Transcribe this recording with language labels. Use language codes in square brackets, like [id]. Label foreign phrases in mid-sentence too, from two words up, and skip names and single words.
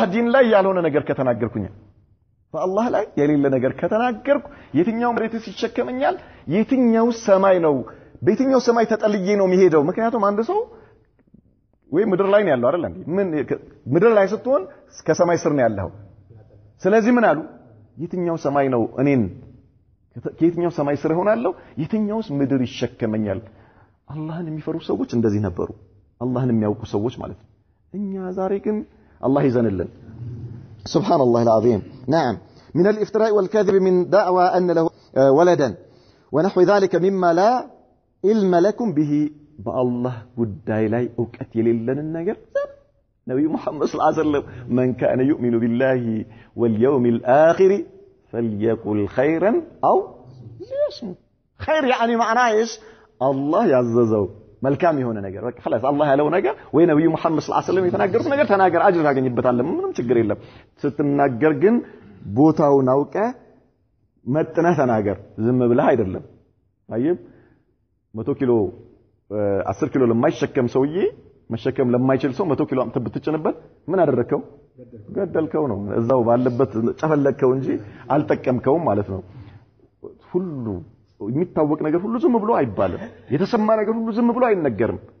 [am] ዲን ላይ ያልሆነ ነገር ከተናገርኩኝ በአላህ ላይ የሌለ ነገር ከተናገርኩ የትኛው መሬትስ ይሸከመኛል የትኛው ሰማይ ነው በየትኛው ሰማይ ተጠልዬ ነው የሚሄደው ምክንያቱም አንድ ሰው ወይ ምድር ላይ ነው ያለው አይደል እንዴ ምን ምድር ላይ ስትሆን ከሰማይ ስር ነው ያለው ስለዚህ ምን አሉ የትኛው ሰማይ ነው እኔን ከየትኛው ሰማይ ስር ሆናለሁ የትኛውስ ምድር ይሸከመኛል አላህን የሚፈሩ ሰዎች እንደዚህ ነበሩ አላህን የሚያውቁ ሰዎች ማለት ነው እኛ ዛሬ ግን አላህ ይዘንልን [ar] سبحان الله العظيم نعم من الافتراء والكذب من دعوى أن له ولدا ونحو ذلك مما لا علم لكم به بالله [am] ጉዳይ ላይ ዕውቀት የሌለን ነገር ነብዩ መሐመድ [ar] صلى الله عليه وسلم من كان يؤمن بالله واليوم الآخر فليقل خيرا أو ليصمت خير يعني معناه ايش الله [am] ያዘዘው መልካም የሆነ ነገር በቃ خلاص አላህ ያለው ነገር ወይ ነብዩ መሐመድ [ar] صلى الله عليه وسلم [am] የተናገሩት ነገር ተናገር አጅር ታገኝበታለህ ምንም ችግር የለም ስትናገር ግን ቦታውን አውቀ መጥነህ ተናገር ዝም ብለህ አይደለም አይብ 100 ኪሎ 10 ኪሎ ለማይሸከም ሰውዬ መሸከም ለማይችል ሰው 100 ኪሎ አምጥተህ ብትጭንበት ምን አደረከው ገደልከው ነው እዛው ባለበት ጨፈለከው እንጂ አልጠቀምከውም ማለት ነው ሁሉ የሚታወቅ ነገር ሁሉ ዝም ብሎ አይባልም የተሰማ ነገር ሁሉ ዝም ብሎ አይነገርም